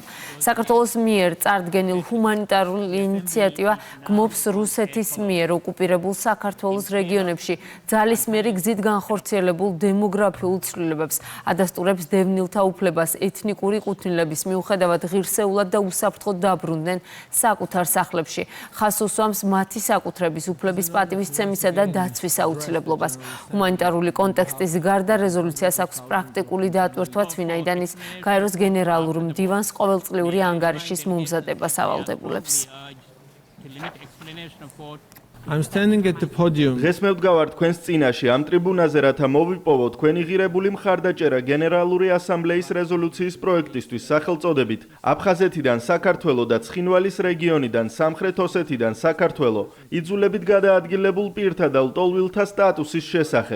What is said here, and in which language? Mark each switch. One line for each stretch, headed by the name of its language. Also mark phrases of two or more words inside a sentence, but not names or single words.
Georgian: საქართველოს მიერ წარდგენილ ჰუმანიტარული ინიციატივა გმობს რუსეთის მიერ ოკუპირებულ საქართველოს რეგიონებში ძალისმიერი გზით განხორციელებულ დემოგრაფიულ ცვლილებებს, ადასტურებს დევნილთა უფლებას ეთნიკური კუთვნილების მიუხედავად ღირსეულად და უსაფრთხოდ დაბრუნდნენ საკუთარ სახლებში. ხაზს უსვამს მათი საკუთრების უფლების პატივისცემისა და დაცვის აუცილებლობას. ჰუმანიტარული კონტექსტის გარდა რეზოლუციას აქვს პრაქტიკული დატვირთვაც, ვინაიდან ის გაეროს გენერალურ მდივანს ყოველწლიური ანგარიშის მომზადებას ავალდებულებს.
English: I'm standing at the podium.
Georgian: დღეს მე ვდგავარ თქვენს წინაშე ამ ტრიბუნაზე, რათა მოვიპოვო თქვენი ღირებული მხარდაჭერა გენერალური ასამბლეის რეზოლუციის პროექტისთვის სახელწოდებით აფხაზეთიდან საქართველო და ცხინვალის რეგიონიდან სამხრეთ ოსეთიდან საქართველო იძულებით გადაადგილებულ პირთა და ლტოლვილთა სტატუსის შესახებ.